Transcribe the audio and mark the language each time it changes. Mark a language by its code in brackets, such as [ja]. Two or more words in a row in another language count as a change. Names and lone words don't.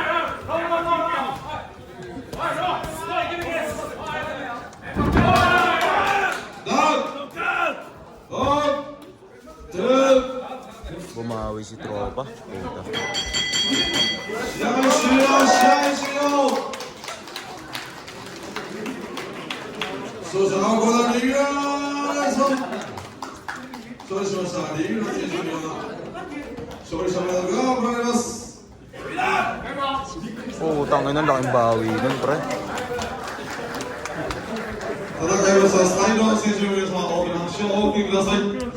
[tl] Bumawi si tropa. Puta. [ja] 試合終了、試合終了。勝者はこれだ、リーグラーさん。勝利しましたリーグラー選手には勝利者メダルが贈られます。 [tl] Oo, tangin na laking bawi nun, pre. [ja] 戦いをしたスタイルの選手の皆様、大きな拍手をお送りください。